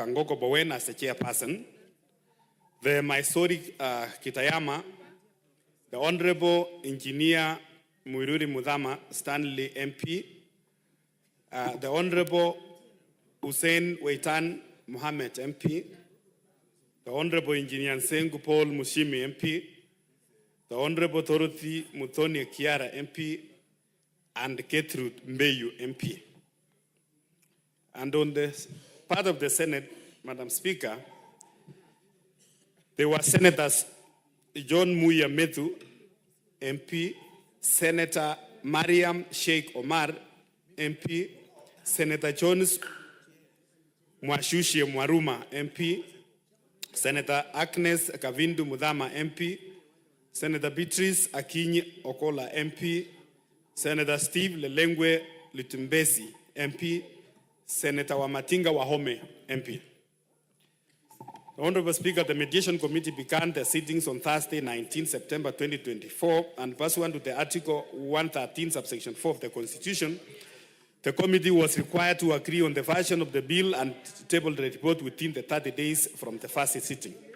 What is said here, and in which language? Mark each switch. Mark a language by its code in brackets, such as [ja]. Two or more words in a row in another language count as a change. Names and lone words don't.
[en] Bowen as the chairperson, the Mysori Kitayama, the Honorable Engineer Muiruri Mudhama Stanley MP, the Honorable Hussein Weitan Mohammed MP, the Honorable Engineer Nsengu Paul Mushimi MP, the Honorable Dorothy Muthoni Kiara MP, and Gertrude Mbeyu MP. And on the part of the Senate, Madam Speaker, there were Senators John Muya Methu, MP, Senator Mariam Sheikh Omar, MP, Senator Jones Mwashushi Mwaruma, MP, Senator Agnes Kavindu Mudhama, MP, Senator Beatrice Akinyi Okola, MP, Senator Steve Lelengwe Litumbesi, MP, Senator Wamatinga Wahome, MP. The Honorable Speaker, the Mediation Committee began their sittings on Thursday, 19 September 2024, and pursuant to the Article 113, subsection 4 of the Constitution, the committee was required to agree on the version of the bill and table the report within the 30 days from the first sitting.